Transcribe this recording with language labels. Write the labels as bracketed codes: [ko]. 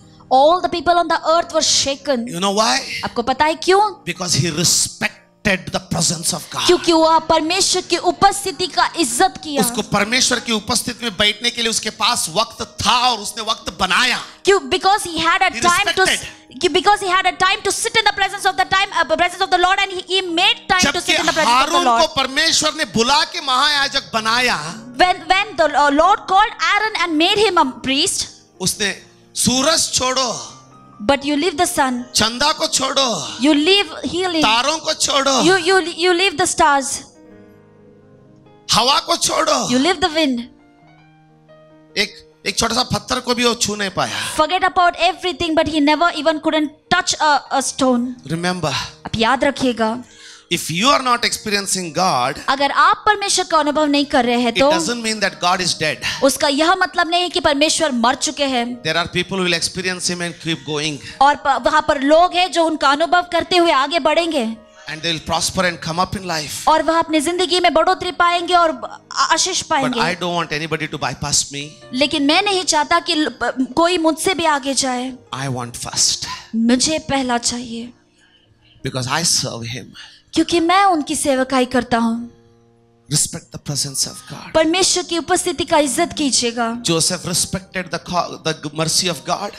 [en] All the people on the earth were shaken. You know why? [hi] आपको पता है क्यों? [en] Because he respected the presence of God. [hi] क्योंकि वह परमेश्वर की उपस्थिति का इज्जत किया. उसको परमेश्वर की उपस्थिति में बैठने के लिए उसके पास वक्त था और उसने वक्त बनाया. क्यों? [en] Because he had a He time to respected. because he had a time to sit in the presence of the Lord, and he made time to [hi] जबकि [en] sit in the presence of the [hi] Haroon [en] Lord. [hi] को परमेश्वर ने बुला के महायाजक बनाया, [en] When the Lord called Aaron and made him a priest, [hi] उसने सूरज छोड़ो, [en] but you leave the sun, [hi] चंदा को छोड़ो, [en] you leave healing, [hi] तारों को छोड़ो, [en] you leave the stars, [hi] हवा को छोड़ो, [en] you leave the wind. [hi] एक छोटा सा पत्थर को भी वो छू नहीं पाया. [en] Forget about everything, but he never even couldn't touch a stone. Remember, [hi] आप याद रखिएगा, [en] if you are not experiencing God, [hi] अगर आप परमेश्वर का अनुभव नहीं कर रहे हैं [en] it [hi] तो [en] doesn't mean that God is dead. [hi] उसका यह मतलब नहीं है कि परमेश्वर मर चुके हैं. [en] There are people who will experience Him and keep going, [hi] और वहां पर लोग हैं जो उनका अनुभव करते हुए आगे बढ़ेंगे [en] and they will prosper and come up in life. [hi] और वह अपनी जिंदगी में बढ़ोतरी पाएंगे और आशीष [en] But [hi] पाएंगे. [en] I don't want anybody to bypass me. [hi] लेकिन मैं नहीं चाहता कि कोई मुझसे भी आगे जाए. [en] I want first, [hi] मुझे पहला चाहिए, [en] because I serve Him. [hi] क्योंकि मैं उनकी सेवकाई करता हूँ. [en] Respect the presence of God. [hi] परमेश्वर की उपस्थिति का इज्जत कीजिएगा। [en] Joseph respected the mercy of God.